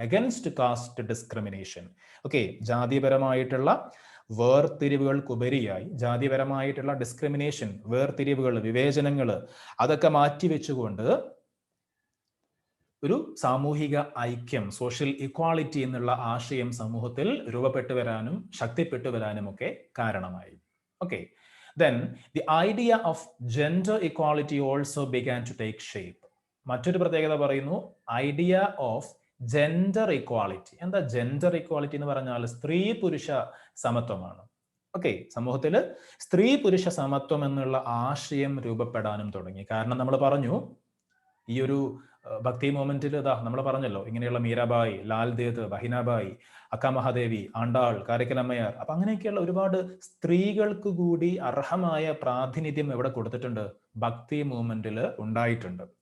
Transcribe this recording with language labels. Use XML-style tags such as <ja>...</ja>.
<en>Against caste discrimination.</en> <ml>Okay, ജാതിപരമായിട്ടുള്ള വേർതിരിവുകൾക്കുപരിയായി ജാതിപരമായിട്ടുള്ള discrimination, വേർതിരിവുകൾ, വിവേചനങ്ങൾ, അതൊക്കെ മാറ്റിവെച്ചുകൊണ്ട് ഒരു സാമൂഹിക ഐക്യം, സോഷ്യൽ ഇക്വാളിറ്റി എന്നുള്ള ആശയം സമൂഹത്തിൽ രൂപപ്പെട്ടു വരാനും ശക്തിപ്പെട്ടു വരാനും ഒക്കെ കാരണമായി.</ml> <en>Okay, then the idea of gender equality also began to take shape.</en> <ml>മറ്റൊരു പ്രത്യേകത പറയുന്നു,</ml> <en>Idea of gender equality.</en> <ml>എന്താ ജെൻഡർ ഇക്വാലിറ്റി എന്ന് പറഞ്ഞാൽ? സ്ത്രീ പുരുഷ സമത്വമാണ്. ഓക്കെ, സമൂഹത്തിൽ സ്ത്രീ പുരുഷ സമത്വം എന്നുള്ള ആശയം രൂപപ്പെടാനും തുടങ്ങി. കാരണം നമ്മൾ പറഞ്ഞു ഈ ഒരു ഭക്തി മൂവ്മെന്റിൽ ഇതാ നമ്മൾ പറഞ്ഞല്ലോ, ഇങ്ങനെയുള്ള മീരാബായി, ലാൽ ദേദ്, ബഹിനാബായി, അക്ക മഹാദേവി, ആണ്ടാൾ, കാരക്കലമ്മയാർ, അപ്പൊ അങ്ങനെയൊക്കെയുള്ള ഒരുപാട് സ്ത്രീകൾക്ക് കൂടി അർഹമായ പ്രാതിനിധ്യം എവിടെ കൊടുത്തിട്ടുണ്ട്? ഭക്തി മൂവ്മെന്റിൽ ഉണ്ടായിട്ടുണ്ട്.</ml>